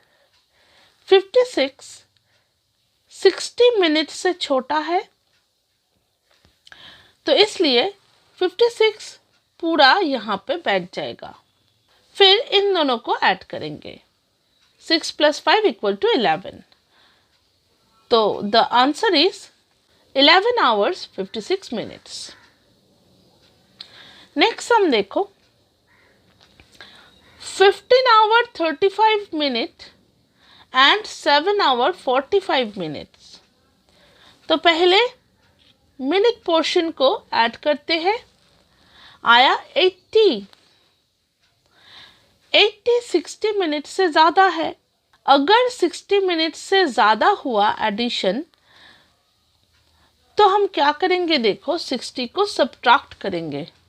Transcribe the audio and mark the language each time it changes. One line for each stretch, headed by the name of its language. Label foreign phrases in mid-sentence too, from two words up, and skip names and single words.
Hindi: 56 60 मिनट से छोटा है, तो इसलिए 56 पूरा यहाँ पे बैठ जाएगा। फिर इन दोनों को ऐड करेंगे, 6 + 5 = 11। तो
English: the answer is 11 hours 56 minutes। नेक्स्ट
Hindi: हम देखो,
English: 15 hour 35 minute and 7 hour 45 minutes।
Hindi: तो पहले
English: minute portion
Hindi: को ऐड करते हैं, आया 80। 60 मिनट से ज़्यादा है। अगर 60 मिनट से ज़्यादा हुआ एडिशन तो हम क्या करेंगे देखो, 60 को सब्ट्रैक्ट करेंगे।